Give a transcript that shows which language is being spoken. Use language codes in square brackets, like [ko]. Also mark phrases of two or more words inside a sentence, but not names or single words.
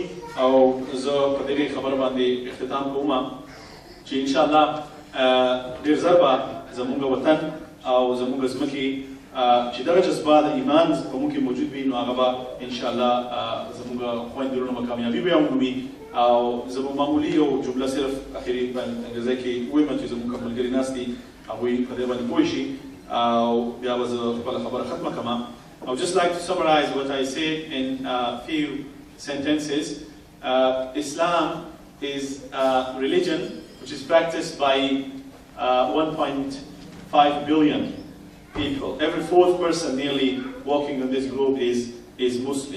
[ps] او زه په دغې خبره باندې اختتام کوم چې انشاءالله ډېر ژر به زموږ وطن او زموږ ځمکې چې دغه جذبه د ایمان په موږ کې موجود وي نو هغه به انشاءالله زموږ خویندې ورونه به کامیابي به یې ومومي. او زموږ معمولي یو جمله صرف اخري په انګریزۍ کې ووایم چې زموږ کوم ملګري ناست دي هغوی په دې باندې پوه شي او بیا به زه خپله خبره ختمه کړم. [en] I would just like to summarize what I say in a few sentences. Islam is a religion which is practiced by 1.5 billion people. Every 4th person nearly walking on this globe is Muslim.